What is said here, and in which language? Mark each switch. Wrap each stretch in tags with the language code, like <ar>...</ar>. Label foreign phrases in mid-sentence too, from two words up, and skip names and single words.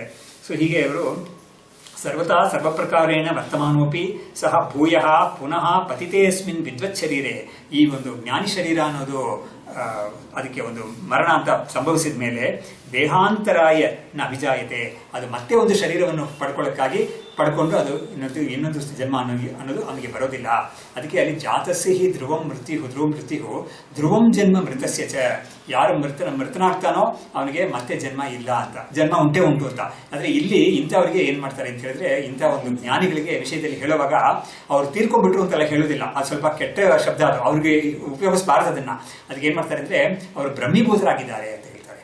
<kn>ಸೊ ಹೀಗೆ ಇವರು</kn> <sa>ಸರ್ವತಾ ಸರ್ವಪ್ರಕಾರೇಣ ವರ್ತಮಾನೋಪಿ ಸಹ ಭೂಯಃ ಪುನಃ ಪತಿತೇಸ್ಮಿನ್ ವಿದ್ವತ್ ಶರೀರೆ.</sa> <kn>ಈ ಒಂದು ಜ್ಞಾನಿ ಶರೀರ ಅನ್ನೋದು ಅದಕ್ಕೆ ಒಂದು ಮರಣ ಅಂತ ಸಂಭವಿಸಿದ ಮೇಲೆ</kn> <sa>ದೇಹಾಂತರಾಯ ನ ಅಭಿಜಾಯತೆ,</sa> <kn>ಅದು ಮತ್ತೆ ಒಂದು ಶರೀರವನ್ನು ಪಡ್ಕೊಂಡು ಅದು ಇನ್ನೊಂದು ಜನ್ಮ ಅನ್ನೋದು ಅವನಿಗೆ ಬರೋದಿಲ್ಲ. ಅದಕ್ಕೆ ಅಲ್ಲಿ</kn> <sa>ಜಾತಸ್ಯ ಹಿ ಧ್ರುವಂ ಮೃತ್ಯು ಧ್ರುವಂ ಜನ್ಮ ಮೃತಸ್ಯ ಚ.</sa> <kn>ಯಾರು ಮೃತನಾಗ್ತಾನೋ ಅವನಿಗೆ ಮತ್ತೆ ಜನ್ಮ ಇಲ್ಲ ಅಂತ, ಜನ್ಮ ಉಂಟು ಅಂತ. ಆದ್ರೆ ಇಲ್ಲಿ ಇಂಥವ್ರಿಗೆ ಏನ್ ಮಾಡ್ತಾರೆ ಅಂತ ಹೇಳಿದ್ರೆ, ಇಂಥ ಒಂದು ಜ್ಞಾನಿಗಳಿಗೆ ವಿಷಯದಲ್ಲಿ ಹೇಳುವಾಗ ಅವ್ರು ತೀರ್ಕೊಂಡ್ಬಿಟ್ರು ಅಂತೆಲ್ಲ ಹೇಳೋದಿಲ್ಲ. ಅದು ಸ್ವಲ್ಪ ಕೆಟ್ಟ ಶಬ್ದ, ಅದು ಅವ್ರಿಗೆ ಉಪಯೋಗಿಸಬಾರದು ಅದನ್ನ. ಅದಕ್ಕೆ ಏನ್ ಮಾಡ್ತಾರೆ ಅಂದ್ರೆ, ಅವರು ಬ್ರಹ್ಮೀಭೂತರಾಗಿದ್ದಾರೆ ಅಂತ ಹೇಳ್ತಾರೆ.</kn>